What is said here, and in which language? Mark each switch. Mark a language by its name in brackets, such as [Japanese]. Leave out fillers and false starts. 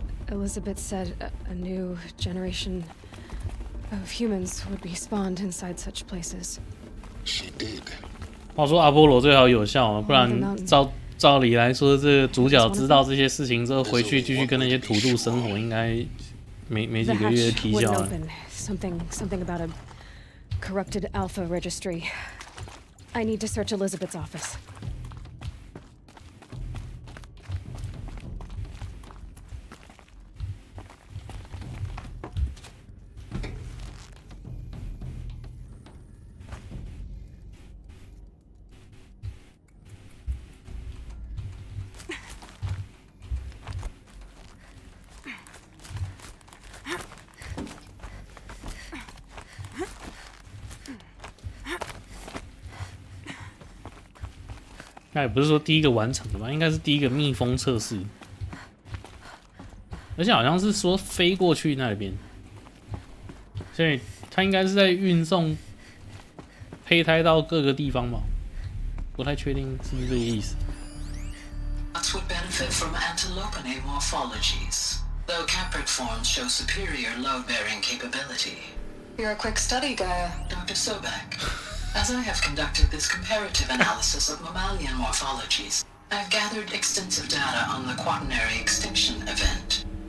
[English] Elizabeth said a new generation of humans would be spawned inside such places. She did. [Chinese] 话说阿波罗最好有效啊，不然照理来说，这个主角知道这些事情之后，回去继续跟那些土著生活，应该没几个月提效了。 [English] Something about a corrupted alpha registry. I need to search Elizabeth's office. [Chinese] 那也不是说第一个完成的吧，应该是第一个密封测试，而且好像是说飞过去那边，所以它应该是在运送胚胎到各个地方吧，不太确定是不是这个意思。 [English] Nuts would benefit from antilopenate morphologies, though capricorns show superior load-bearing capability. You're a quick study, Gaia. Dr. Sobek, As I have conducted this comparative analysis of mammalian morphologies, I have gathered extensive data on the quaternary extinction event.